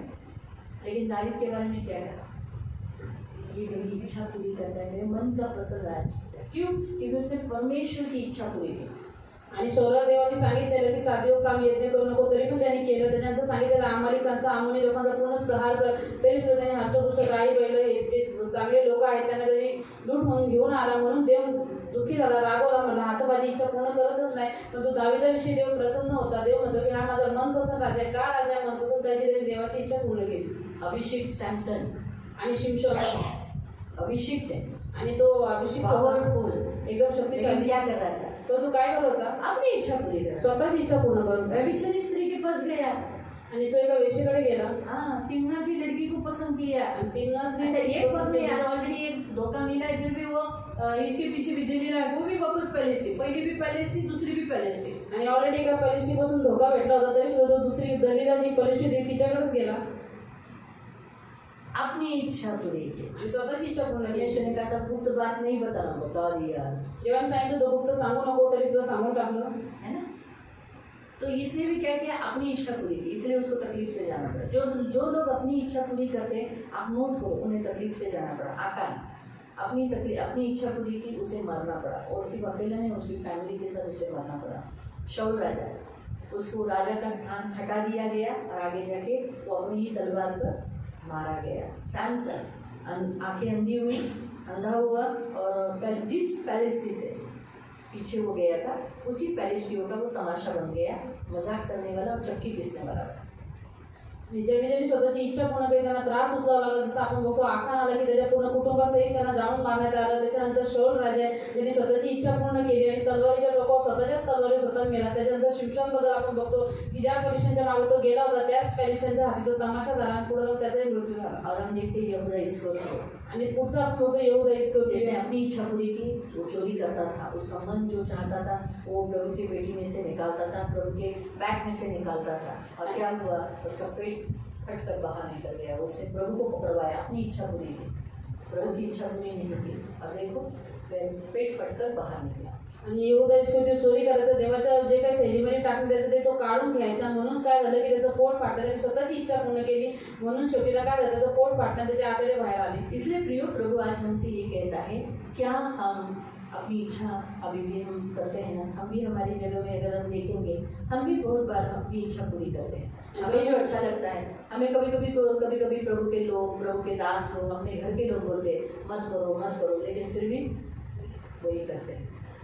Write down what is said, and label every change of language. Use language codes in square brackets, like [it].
[hi] लेकिन दावीद के बारे में क्या कहा? ये मेरी इच्छा पूरी करता है, मेरे मन का पसंद आया। क्यों? क्योंकि उसने परमेश्वर की इच्छा पूरी की। [mr] आणि शौला देवाने सांगितलेलं की 7 दिवस काम यज्ञ करू नको, तरी पण त्यांनी केलं. त्याच्यानंतर सांगितलेलं अमालिकांचा अमोनी लोकांचा पूर्ण संहार कर, तरी सुद्धा त्यांनी हष्टपुष्ट गायी बैल हे जे चांगले लोक आहेत त्यांना त्यांनी लूट म्हणून घेऊन आला. म्हणून देव दुःखी झाला, रागवला, म्हणला आता माझी इच्छा पूर्ण करतच नाही. परंतु दावीदाविषयी देव प्रसन्न होता. देव म्हणतो की हा माझा मनपसंत राजा आहे. का राजा मनपसंत? कारण की त्याने देवाची इच्छा पूर्ण केली. अभिषेक सॅमसन आणि शिमशोन [hi] अभिषेक है, [mr] आणि तो अभिषेक [en] powerful, [mr] एकदम शक्तिशाली. [hi] क्या कर रहा था? [mr] तो तू काय करत होता? [hi] अपनी इच्छा पूरी कर, [mr] स्वतःची इच्छा पूर्ण करत होता. [hi] व्यभिचारी स्त्री के पास गया, [mr] आणि तो एका वेश्येकडे गेला [hi] हाँ, तिम्ना की लड़की को पसंद किया। [mr] आणि तिमनाच [hi] अच्छा, एक बात नहीं यार, ऑलरेडी एक धोखा मिला है, फिर भी वो इसके पीछे भी दिल्ली वो भी वापस पैलेस थी, पहली भी पैलेस थी, दूसरी भी पैलेस थी। [mr] आणि ऑलरेडी एका पलिष्टी पासून धोका भेटला होता, तरी सुद्धा तो दुसरी दलीला जी पलिष्टी होती तिच्याकडेच गेला [hi] अपनी इच्छा पूरी की। [mr] आणि स्वतःची इच्छा पूर्ण केली. [hi] यीशु ने कहा था गुप्त बात नहीं बताना, बता दिया, [mr] देवाने सांगितलं तो गुप्त सांगू नको, तरी सुद्धा सांगून टाकलं. [hi] है ना? तो इसने भी क्या किया? अपनी इच्छा पूरी की, इसलिए उसको तकलीफ से जाना पड़ा। जो लोग अपनी इच्छा पूरी करते हैं, आप नोट करो, उन्हें तकलीफ से जाना पड़ा। आकान अपनी इच्छा पूरी की, उसे मरना पड़ा, और सिर्फ अकेला नहीं, उसकी फैमिली के साथ उसे मरना पड़ा। शाऊल राजा, उसको राजा का स्थान हटा दिया गया और आगे जाके वो अपनी ही तलवार पर मारा गया। सैमसन आंखें अंधी हुई, अंधा हुआ, और जिस पैलेसी से पीछे वो गया था उसी पैलेसियों का वो तमाशा बन गया, मजाक करने वाला और चक्की पीसने वाला। [mr] ज्यांनी ज्यांनी स्वतःची इच्छा पूर्ण केली त्यांना त्रास उचलावा लागला. जसं आपण बघतो आखान आला की त्याच्या पूर्ण कुटुंबासहित त्यांना जाळून मारण्यात आलं. त्याच्यानंतर शौल राजा आहे ज्यांनी स्वतःची इच्छा पूर्ण केली आणि तलवारीच्या टोकावर स्वतःच्याच तलवारी स्वतः मेला. त्याच्यानंतर शिमशोन बद्दल आपण बघतो की ज्या पलिष्ठांच्या मागे तो गेला होता त्याच पलिष्ठांच्या हाती तो तमाशा झाला आणि पुढे जाऊन त्याचाही मृत्यू झाला. [hi] और हम देखते हैं यहूदा इस्करियोती, [mr] आणि पुढचा आपण बघतो यहूदा इस्करियोती [hi] जिसने अपनी इच्छा पूरी की, वो चोरी करता था, उसका मन जो चाहता था वो प्रभु की बेटी में से निकालता था, प्रभु के बैग में से निकालता था, और क्या हुआ? उसका पेट फटकर बाहर निकल गया। उसने प्रभु को पकड़वाया, अपनी इच्छा पूरी की, प्रभु की इच्छा पूरी नहीं की, और देखो पेट फटकर बाहर निकला। [mr] आणि यहूदा इस्करियोती चोरी करायचं, देवाच्या जे काही थैलीमध्ये टाकून द्यायचं ते तो काढून घ्यायचा. म्हणून काय झालं की त्याचं पोट फाटलं. त्याने स्वतःची इच्छा पूर्ण केली म्हणून शेवटीला काय झालं, त्याचं पोट फाटलं, त्याचे आतडे बाहेर आले. [hi] इसलिए प्रियो, प्रभु आज हमसे ये कहता है, क्या हम अपनी इच्छा अभी भी हम करते हैं ना? हम भी हमारी जगह में अगर हम देखेंगे, हम भी बहुत बार अपनी इच्छा पूरी करते हैं। हमें जो अच्छा लगता है, हमें कभी कभी प्रभु के लोग, प्रभु के दास लोग, अपने घर के लोग बोलते हैं मत करो, लेकिन फिर भी वही करते हैं।